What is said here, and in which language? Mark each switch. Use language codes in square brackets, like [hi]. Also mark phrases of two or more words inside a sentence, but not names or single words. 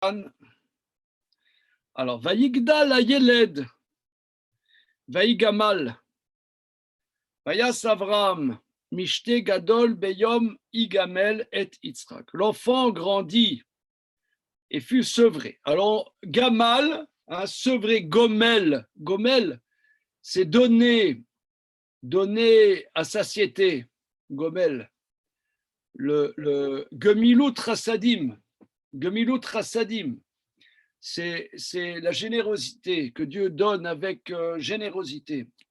[fr] Alors, [he] ויגדל הילד ויגמל ויעש אברהם משתה גדול ביום הגמל את יצחק. [fr] L'enfant grandit et fut sevré. Alors, Gamal, sevré, Gomel, Gomel, c'est donner à satiété, Gomel. Le [he] גמילות חסדים, [fr] c'est la générosité que Dieu donne avec générosité.